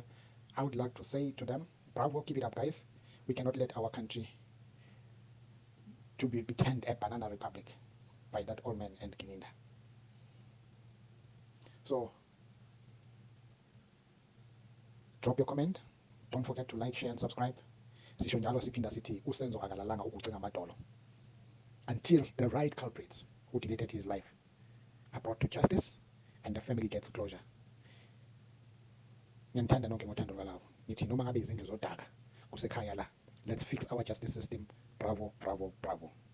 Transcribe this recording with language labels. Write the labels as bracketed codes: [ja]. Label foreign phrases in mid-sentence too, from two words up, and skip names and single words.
[en] I would like to say to them, bravo, keep it up, guys. We cannot let our country to be turned a banana republic by that old man and GININDA. So, drop your comment. Don't forget to like, share, and subscribe. [zu] Sisho njalo siphinda sithi uSenzo akalalanga ukucinga amadolo, [en] until the right culprits who deleted his life are brought to justice and the family gets closure. [zu] Ngiyanithanda nonke ngothando lwalawo. Ngithi noma ngabe izindlu zodaka kusekhaya la. [en] Let's fix our justice system. Bravo, bravo, bravo.